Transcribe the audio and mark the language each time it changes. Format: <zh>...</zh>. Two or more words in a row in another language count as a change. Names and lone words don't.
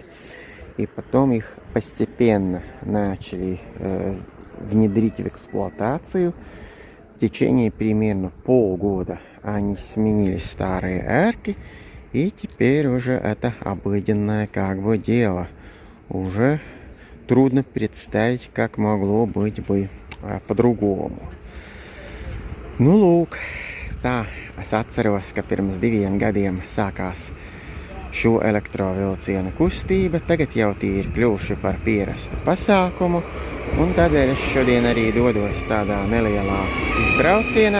<ru>И потом их постепенно начали внедрить в эксплуатацию. В течение примерно полгода они сменили старые эрки. И теперь уже это обыденное как бы дело. Уже трудно представить, как могло быть бы по-другому.</ru> <lv>Nu, lūk, tā es atceros, ka pirms 2 gadiem sākās šo elektrovilcienu kustība. Tagad jau tie ir kļuvuši par pierastu pasākumu. Un tādēļ es šodien arī dodos tādā nelielā izbraucienā.</lv>